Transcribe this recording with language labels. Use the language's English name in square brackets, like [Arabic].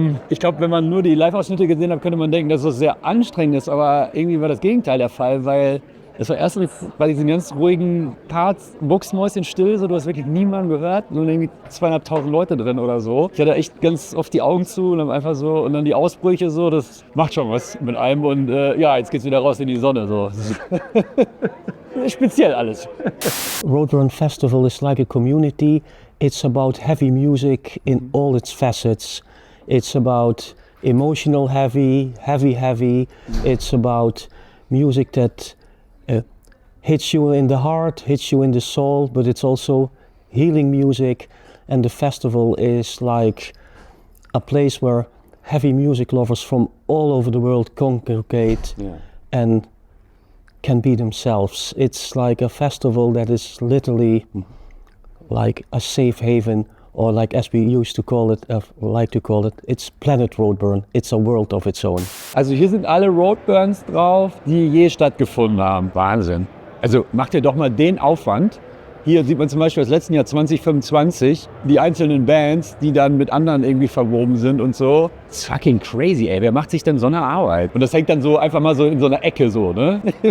[German] Ich glaube, wenn man nur die Live-Ausschnitte gesehen hat, könnte man denken, dass es sehr anstrengend ist, aber irgendwie war das Gegenteil der Fall, weil es war erst bei diesen ganz ruhigen Parts mucksmäuschenstill, so, du hast wirklich niemanden gehört, nur irgendwie 200.000 Leute drin oder so. Ich hatte echt ganz oft die Augen zu und dann einfach so, und dann die Ausbrüche so, das macht schon was mit einem und ja, jetzt geht's wieder raus in die Sonne, so. Speziell alles. [English] Roadburn Festival is like a community. It's about heavy music in all its facets. It's about emotional heavy. It's about music that hits you in the heart, hits you in the soul, but it's also healing music. And the festival is like a place where heavy music lovers from all over the world congregate and can be themselves. It's like a festival that is literally like a safe haven, or like as we used to call it, like to call it, it's Planet Roadburn. It's a world of its own. [German] Also hier sind alle Roadburns drauf, die je stattgefunden haben. Wahnsinn. Also macht ihr doch mal den Aufwand. Hier sieht man zum Beispiel das letzten Jahr 2025, die einzelnen Bands, die dann mit anderen irgendwie verwoben sind und so. [English] It's fucking crazy, ey. [German] Wer macht sich denn so eine Arbeit? Und das hängt dann so einfach mal so in so einer Ecke so, ne?